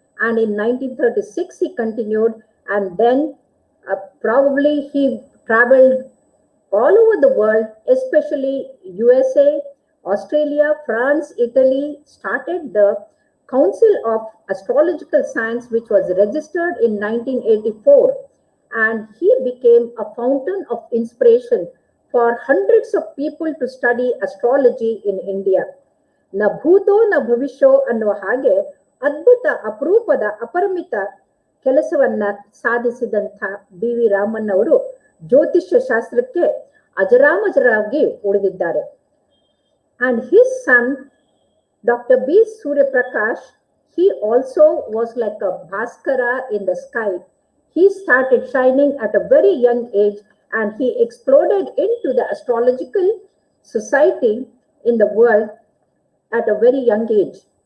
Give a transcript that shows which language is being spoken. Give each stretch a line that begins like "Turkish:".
English: And in 1936 he continued, and then probably he traveled all over the world, especially USA, Australia, France, Italy, started the Council of Astrological Science, which was registered in 1984, and he became a fountain of inspiration for hundreds of people to study astrology in India.
Kannada: ನ ಭೂತೋ ನ ಭವಿಷ್ಯೋ ಅನ್ನುವ ಹಾಗೆ ಅದ್ಭುತ ಅಪರೂಪದ ಅಪರಿಮಿತ ಕೆಲಸವನ್ನ ಸಾಧಿಸಿದಂಥ B V Raman ಅವರು ಜ್ಯೋತಿಷ್ಯ ಶಾಸ್ತ್ರಕ್ಕೆ ಅಜರಾಮಜರಾಗಿ ಉಳಿದಿದ್ದಾರೆ.
English: And his son, Dr. B. Surya Prakash, he also was like a Bhaskara in the sky. He started shining at a very young age, and he exploded into the astrological society in the world at a very young age.